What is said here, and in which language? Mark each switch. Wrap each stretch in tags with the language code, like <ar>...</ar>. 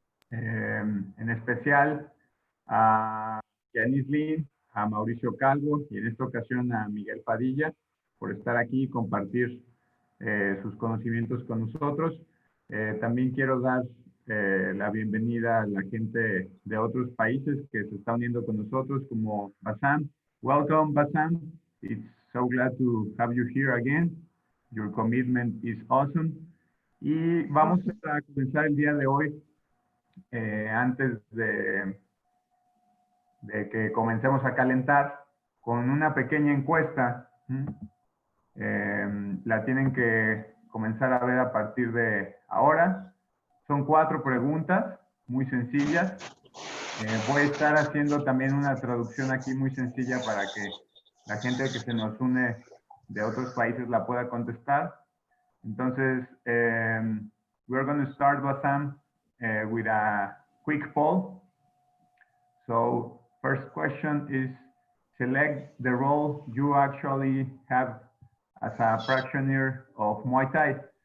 <es>En especial a Janice Lyn, a Mauricio Calvo y en esta ocasión a Miguel Padilla por estar aquí y compartir sus conocimientos con nosotros. También quiero dar la bienvenida a la gente de otros países que se está uniendo con nosotros, como Bassam.</es> <en>Welcome, Bassam. It's so glad to have you here again. Your commitment is awesome.</en> <es>Y vamos a comenzar el día de hoy, antes de que comencemos a calentar, con una pequeña encuesta. La tienen que comenzar a ver a partir de ahora. Son 4 preguntas muy sencillas. Voy a estar haciendo también una traducción aquí muy sencilla para que la gente que se nos une de otros países la pueda contestar.</es> <en>Entonces, we're going to start, Bassam, with a quick poll. So, first question is, select the role you actually have as a practitioner of Muaythai.</en>